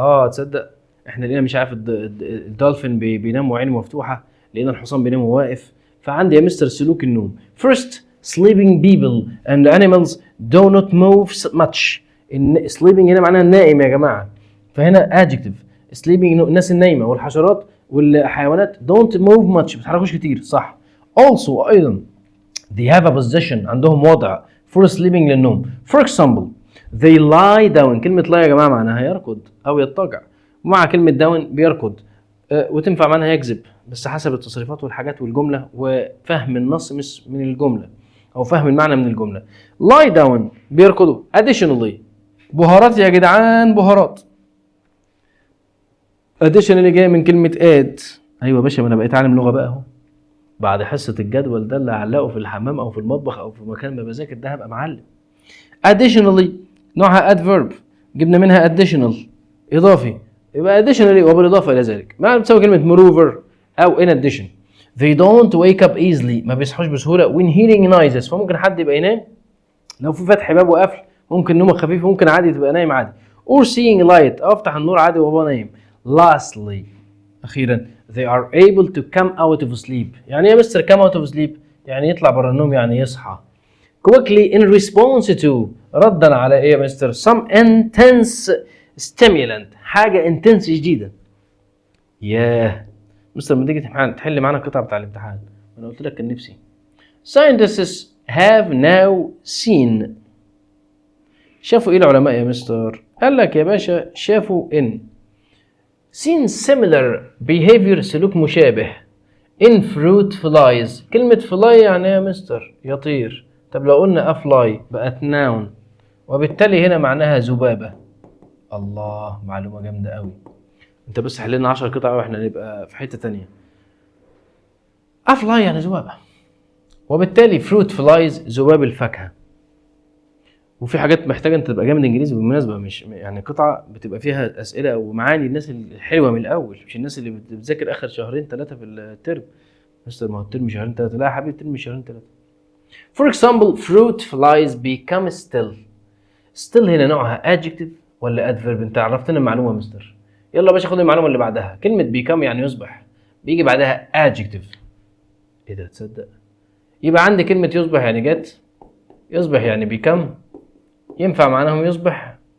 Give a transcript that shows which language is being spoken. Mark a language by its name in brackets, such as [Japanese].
[Arabic] تصدق احنا لقينا مش عارف الدولفين بينام وعينه مفتوحه، لقينا الحصان بينام وواقف. فعندي يا مستر سلوك النوم. [English] first sleeping people and animals do not move much. [Arabic] sleeping هنا معناها النائم يا جماعه. فهنا adjective sleeping الناس النايمه والحشرات والحيوانات [English] don't move much [Arabic] ما بيتحركوش كتير. صح. [English] also [Arabic] ايضا [English] they have a position [Arabic] عندهم وضع [English] for sleeping [Arabic] للنوم. [English] for example they lie down. [Arabic] كلمه lie يا جماعه معناها يركض او يضطجع. ومع كلمه down بيركض وتنفع معناها يكذب بس حسب التصريفات والحاجات والجمله وفهم النص مش من الجمله او فهم المعنى من الجمله. lie down بيركضوا. additionally بهارات يا جدعان بهارات. additionally جاي من كلمه add. ايوه يا باشا ما انا بقيت عالم لغه بقى اهو بعد حصه الجدول ده اللي هعلقه في الحمام او في المطبخ او في مكان ما بذاكر ده هبقى معلم. additionally نوعها adverb جبنا منها additional اضافي. يبقى additionally وبالاضافه الى ذلك ما بتساوي كلمه moreover او in addition. [English] they don't wake up easily [Arabic] ما بيصحوش بسهوله [English] when hearing noises. [Arabic] فممكن حد يبقى ينام لو في فتح باب وقفل ممكن نومك خفيف ممكن عادي تبقى نايم عادي. [English] or seeing light [Arabic] افتح النور عادي وهو نايم. [English] lastly [Arabic] اخيرا [English] they are able to come out of sleep. [Arabic] يعني ايه يا مستر come out of sleep؟ يعني يطلع بره النوم يعني يصحى. [English] quickly in response to [Arabic] ردا على ايه يا مستر؟ [English] some intense stimulant حاجه intense جديده. [Arabic] مستر لما تيجي تحل معانا القطعه بتاع الامتحان، انا قلت لك كان نفسي. [English] scientists have now seen. [Arabic] شافوا ايه العلماء يا مستر؟ قال لك يا باشا شافوا ان [English] seen similar behavior [Arabic] سلوك مشابه [English] in fruit flies. [Arabic] كلمة fly يعني يا مستر يطير. طب لو قلنا fly بقت noun، وبالتالي هنا معناها ذبابة. الله، معلومة جامدة قوي. انت بس حللنا 10 قطع واحنا نبقى في حتة تانية. fly يعني ذبابة، وبالتالي fruit flies ذباب الفاكهة. وفي حاجات محتاجه انت تبقى جامد انجليزي بالمناسبه، مش يعني قطعه بتبقى فيها اسئله ومعاني الناس الحلوه من الاول، مش الناس اللي بتذاكر اخر شهرين 3 في الترم. مستر ما هو الترم شهرين 3، لا يا حبيبي الترم شهرين 3. [English] For example fruit flies become still. [Arabic] still هنا نوعها adjective ولا adverb؟ انت عرفتنا المعلومه يا مستر. يلا يا باشا خد المعلومه اللي بعدها. كلمه become يعني يصبح، بيجي بعدها adjective. ايه ده تصدق؟ يبقى عندي كلمه يصبح يعني جت، يصبح يعني become، ينفع معناهم يصبح.